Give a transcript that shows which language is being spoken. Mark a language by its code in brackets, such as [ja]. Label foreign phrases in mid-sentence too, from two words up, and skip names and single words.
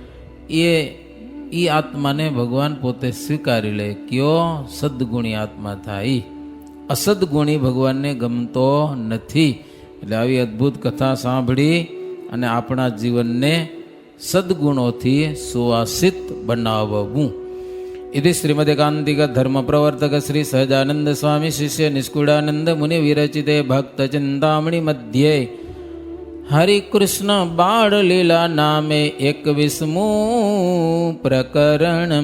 [gu] એ આત્માને ભગવાન પોતે સ્વીકારી લે. કયો સદગુણી આત્મા થાય. અસદગુણી ભગવાનને ગમતો નથી. એટલે આવી અદ્ભુત કથા સાંભળી અને આપણા જીવનને સદગુણોથી સુવાસિત બનાવવું. [sa] इति श्रीमदेकांतिक धर्म प्रवर्तक श्री सहजानंद स्वामी शिष्य निष्कुड़ानंद मुनि विरचिते भक्त चिंतामणि मध्ये हरिकृष्ण बाळ लीला नामे 21मु प्रकरणम.